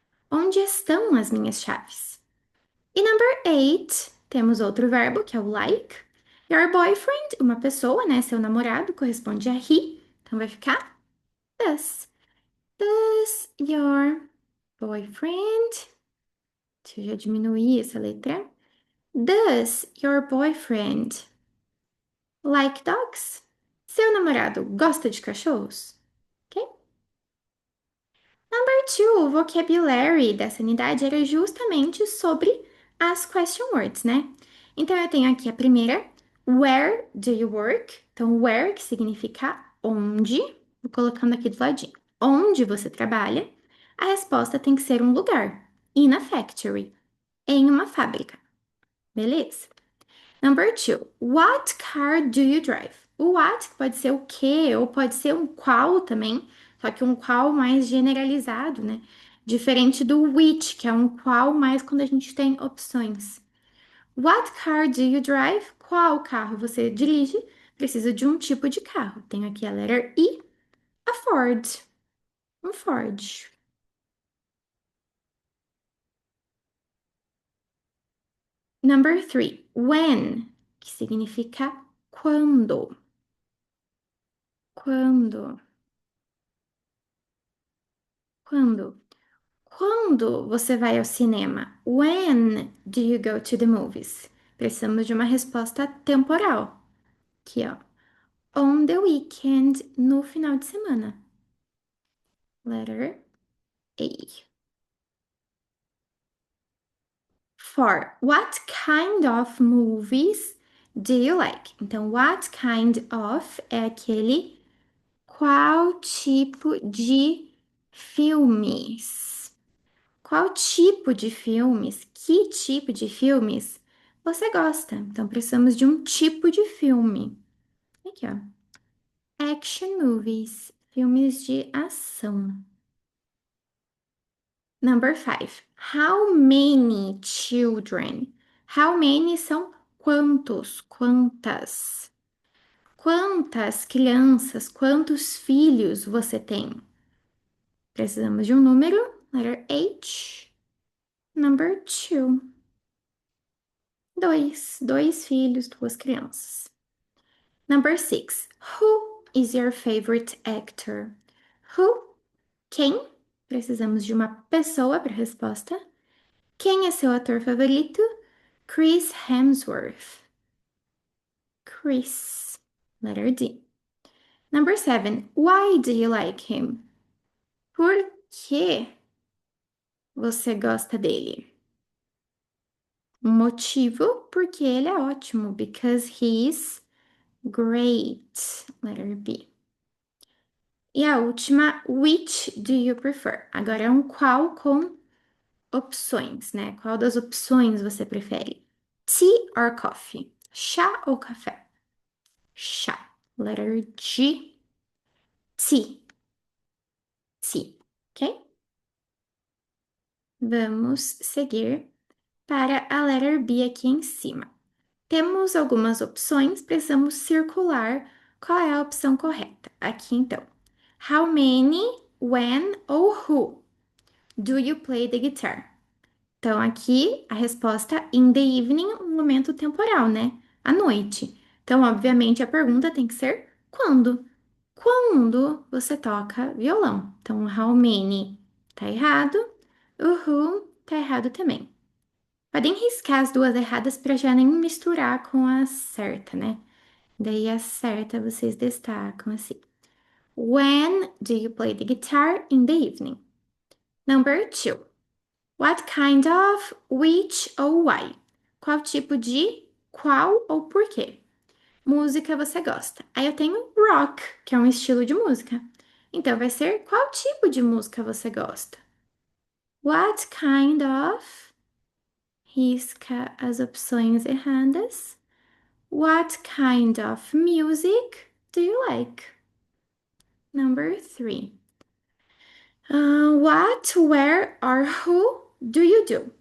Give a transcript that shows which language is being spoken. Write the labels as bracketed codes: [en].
[pt] Onde estão as minhas chaves? E [en] number eight, [pt] temos outro verbo, que é o like. [en] Your boyfriend, [pt] uma pessoa, né? Seu namorado, corresponde a he. Então vai ficar [en] does. Does your boyfriend. [pt] Deixa eu já diminuir essa letra. [en] Does your boyfriend like dogs? [pt] Seu namorado gosta de cachorros? Ok? [en] Number two, [pt] o vocabulary dessa unidade era justamente sobre as question words, né? Então eu tenho aqui a primeira, [en] where do you work? [pt] Então, where que significa onde, vou colocando aqui do ladinho. Onde você trabalha? A resposta tem que ser um lugar. [en] In a factory. [pt] Em uma fábrica. Beleza? [en] Number two, what car do you drive? [pt] O what pode ser o que, ou pode ser um qual também, só que um qual mais generalizado, né? Diferente do which, que é um qual mais quando a gente tem opções. [en] What car do you drive? [pt] Qual carro você dirige? Precisa de um tipo de carro. Tenho aqui a letra I, a Ford. Um Ford. [en] Number three, [pt] when, que significa quando. Quando. Quando. Quando você vai ao cinema? [en] When do you go to the movies? [pt] Precisamos de uma resposta temporal. Aqui, ó. [en] On the weekend, [pt] no final de semana. [en] Letter A. For what kind of movies do you like? [pt] Então, [en] what kind of [pt] é aquele qual tipo de filmes? Qual tipo de filmes? Que tipo de filmes você gosta? Então, precisamos de um tipo de filme. Aqui, ó. [en] Action movies, [pt] filmes de ação. [en] Number five. How many children? How many [pt] são quantos? Quantas? Quantas crianças, quantos filhos você tem? Precisamos de um número. [en] Letter H. Number two. [pt] Dois filhos, duas crianças. [en] Number six. Who is your favorite actor? Who? [pt] Quem? Precisamos de uma pessoa para a resposta. Quem é seu ator favorito? [en] Chris Hemsworth. Chris. Letter D. Number seven. Why do you like him? [pt] Por que você gosta dele? Um motivo, porque ele é ótimo. [en] Because he's great. Letter B. [pt] E a última, [en] which do you prefer? [pt] Agora é um qual com opções, né? Qual das opções você prefere? [en] Tea or coffee? [pt] Chá ou café? Chá. [en] Letter G, tea, tea, ok? [pt] Vamos seguir para a letter B aqui em cima. Temos algumas opções, precisamos circular qual é a opção correta. Aqui então. [en] How many, when ou who do you play the guitar? [pt] Então, aqui a resposta [en] in the evening, [pt] um momento temporal, né? À noite. Então, obviamente, a pergunta tem que ser quando? Quando você toca violão? Então, how many tá errado, o who tá errado também. Podem riscar as duas erradas para já nem misturar com a certa, né? Daí a certa vocês destacam assim. [en] When do you play the guitar in the evening? Number two. What kind of, which ou why? [pt] Qual tipo de, qual ou por quê? Música você gosta? Aí eu tenho rock, que é um estilo de música. Então vai ser qual tipo de música você gosta? [en] What kind of? [pt] Risca as opções erradas. [en] What kind of music do you like? Number three. What, where or who do you do?